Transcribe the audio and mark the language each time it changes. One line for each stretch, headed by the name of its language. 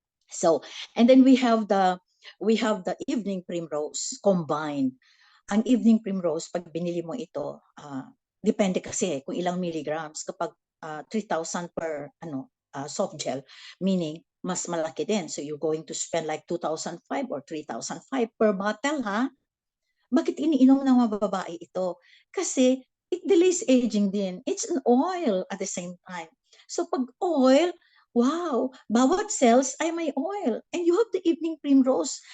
English: So, and then we have the evening primrose combined.
Filipino: Ang evening primrose, pag binili mo ito, depende kasi kung ilang milligrams. Kapag 3,000 per soft gel, meaning mas malaki din.
English: So you're going to spend like 2,005 or 3,005 per bottle, ha?
Filipino: Bakit iniinom ng mga babae ito? Kasi
English: it delays aging
Filipino: din.
English: It's an oil at the same time. So pag oil, wow,
Filipino: bawat cells ay may
English: oil. And you have the evening primrose.